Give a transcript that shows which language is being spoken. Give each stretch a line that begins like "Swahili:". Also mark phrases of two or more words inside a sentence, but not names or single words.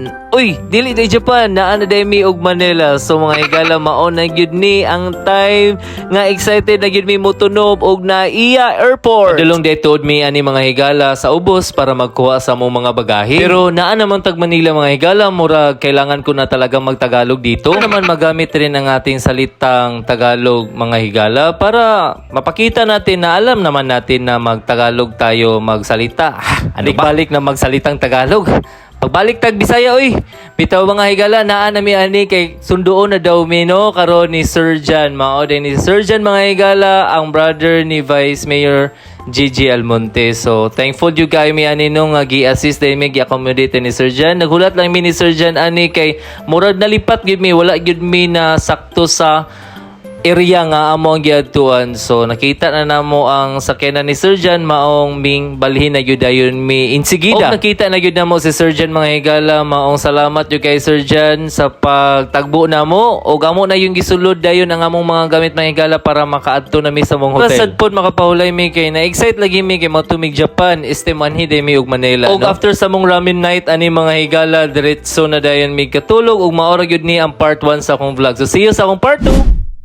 Cebuano: Uy, dili day Japan, naa na day mi og Manila. So mga higala, mao na gyud ni ang time nga excited na gyud mi motunob og Naiya Airport. Padulong day tuod mi ani mga higala sa ubos para magkuha sa among mga bagahe. Pero naa naman tag Manila mga higala,
Filipino: mura kailangan ko na talagang magtagalog dito. Naman magamit rin ang ating salitang Tagalog mga higala para mapakita natin na alam naman natin na magtagalog tayo magsalita. Ano ba? Balik na magsalitang Tagalog.
Cebuano: Pagbalik tag Bisaya, oy. Bitaw mga higala, naa na mi ani kay sunduon na daw mi, no, karon ni Sir Jan. Mao din ni Sir Jan mga higala, ang brother ni Vice Mayor Gigi Almonte. So thankful you kayo mi ani nung gi-assist din mi gi-accommodate ni Sir Jan. Nagulat lang mi ni Sir Jan ani kay murag nalipat gyud mi, wala gyud mi na sakto sa area nga amo ang giadtuan. So nakita na namo ang sakyanan ni Sir Jan, maong ming balhin na gyud ayon mi insigida. O nakita na gyud namo si Sir Jan mga higala, maong salamat gyud kay Sir Jan sa pagtagbo namo og amo na yung gisulod dayon ang among mga gamit mga higala para makaadto na mi sa mong hotel. Sad pod makapahulay mi kay na excite lagi mi kay matumig Japan, estemanhi day mi og Manila, og no? After sa mong ramen night ani mga higala, diretso na dayon mi katulog og maora gyud ni ang part 1 sa akong vlog.
English: So see you
Cebuano: sa akong part 2.